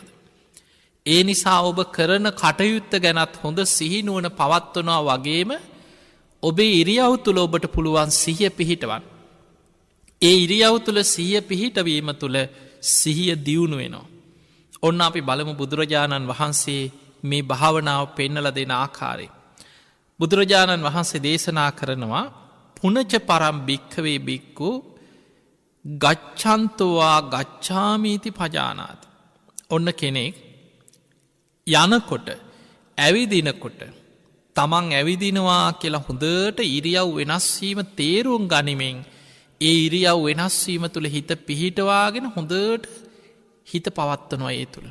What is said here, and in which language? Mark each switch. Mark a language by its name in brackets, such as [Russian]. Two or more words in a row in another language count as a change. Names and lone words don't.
[Sinhala] ඒ නිසා ඔබ කරන කටයුත්ත ගැනත් හොඳ සිහිනුවන පවත්වනවා වගේම ඔබේ ඉරියව් තුළ ඔබට පුළුවන් සිහිය පිහිටවන්. ඒ ඉරියව් තුළ සිහිය පිහිටවීම තුළ සිහිය දියුණු වෙනවා. ඔන්න අපි බලමු බුදුරජාණන් වහන්සේ මේ භාවනාව පෙන්නල දෙන ආකාරය. බුදුරජාණන් වහන්සේ දේශනා කරනවා [Pali] පුනච පරම් භික්කවේ බික්කු ගච්ඡන්තවා ගච්ඡාමීති පජානාති. [Sinhala] ඔන්න කෙනෙක් යනකොට ඇවිදිනකොට තමන් ඇවිදිනවා කියලා හොඳට ඉරියව් වෙනස්වීම තේරුම් ගනිමින් ඒ ඉරියව් වෙනස්වීම තුළ හිත පිහිටවාගෙන හොඳට හිත පවත්වනවා ඒ තුළ.